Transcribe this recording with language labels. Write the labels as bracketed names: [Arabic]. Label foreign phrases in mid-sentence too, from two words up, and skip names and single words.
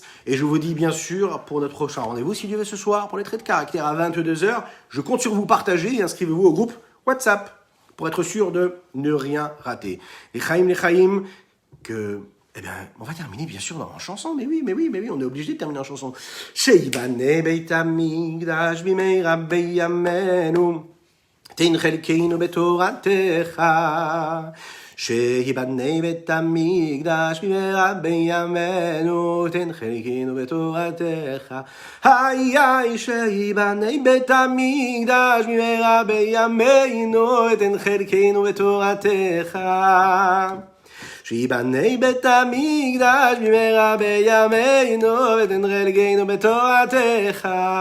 [French] Et je vous dis bien sûr, pour notre prochain rendez-vous, si Dieu veut ce soir, pour les traits de caractère à 22h, je compte sur vous partager et inscrivez-vous au groupe WhatsApp pour être sûr de ne rien rater. Les Chaim, que, eh bien, on va terminer bien sûr en chanson, mais oui, on est obligé de terminer en chanson. [Hebrew] שיבנה בית המקדש במהרה בימינו, תן חלקנו בתורתך. שיבנה בית המקדש במהרה בימינו תן חלקנו בתורתך היי שיבנה בית המקדש במהרה בימינו תן חלקנו בתורתך שיבנה בית המקדש במהרה בימינו ותן חלקנו בתורתך